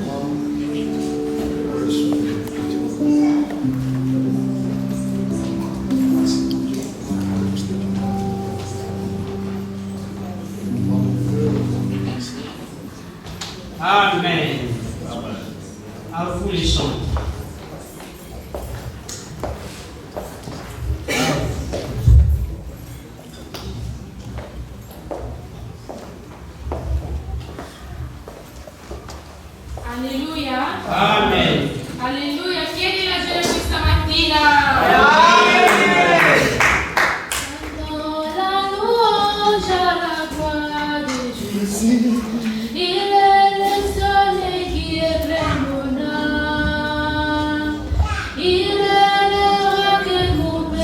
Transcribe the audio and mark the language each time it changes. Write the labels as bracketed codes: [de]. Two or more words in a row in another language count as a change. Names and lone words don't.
[fr] Amen. À vous les chants. Alleluia. Amen. Alleluia. [it] Chiedi la gioia questa mattina. [fr] Dans la louange à la gloire de Jésus. Il est le soleil qui éclaire mon âme. Il est le roi que mon Père.